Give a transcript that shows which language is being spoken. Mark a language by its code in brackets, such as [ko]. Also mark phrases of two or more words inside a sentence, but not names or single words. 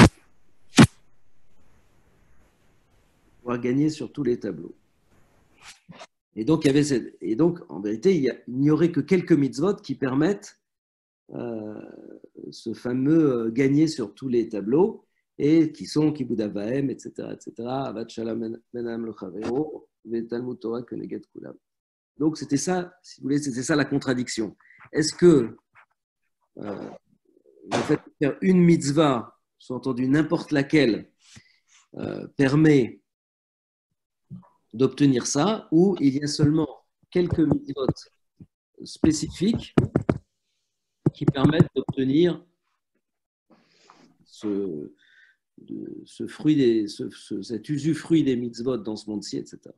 [fr] Pouvoir gagner sur tous les tableaux. Et donc, en vérité, il n'y aurait que quelques mitzvot qui permettent ce fameux gagner sur tous les tableaux, et qui sont [he] כיבוד אב ואם, [fr] etc., [he] הבאת שלום בין אדם לחבירו, תלמוד תורה כנגד כולם. [fr] Donc, c'était ça, si vous voulez, c'était ça la contradiction. Est-ce que le fait de faire une mitzvah, sous-entendu n'importe laquelle, permet d'obtenir ça, ou il y a seulement quelques mitzvot spécifiques qui permettent d'obtenir cet usufruit des mitzvot dans ce monde-ci, etc.